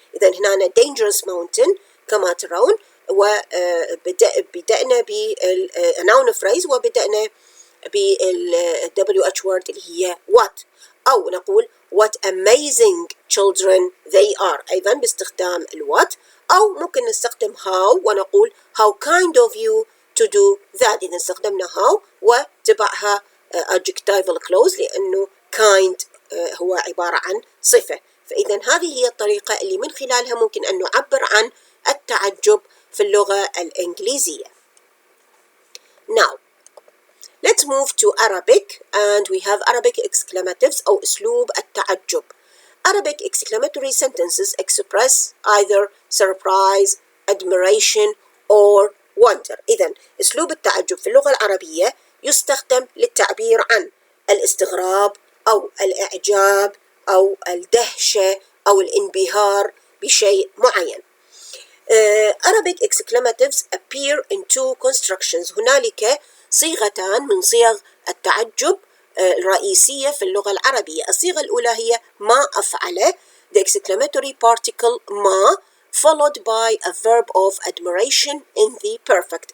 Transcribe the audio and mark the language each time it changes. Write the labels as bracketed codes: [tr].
[ar] إذا هنا [en] dangerous mountain [ar] كما ترون، وبدأنا بالnoun phrase وبدأنا بالWH word اللي هي what، أو نقول [en] what amazing children they are [ar] أيضا باستخدام what، أو ممكن نستخدم how ونقول [en] how kind of you to do that. [ar] إذا استخدمنا how وتبعها adjectival clause لأنه kind هو عبارة عن صفة. فإذا هذه هي الطريقة اللي من خلالها ممكن أن نعبر عن التعجب في اللغة الإنجليزية. [en] Now, let's move to Arabic, and we have Arabic exclamatives [ar] أو أسلوب التعجب. [en] Arabic exclamatory sentences express either surprise, admiration, or wonder. [ar] إذن أسلوب التعجب في اللغة العربية يستخدم للتعبير عن الاستغراب أو الإعجاب أو الدهشة أو الانبهار بشيء معين. [en] Arabic exclamatives appear in two constructions. [ar] هنالك صيغتان من صيغ التعجب الرئيسية في اللغة العربية. الصيغة الأولى هي ما أفعل، [en] the exclamatory particle ما followed by a verb of admiration in the perfect.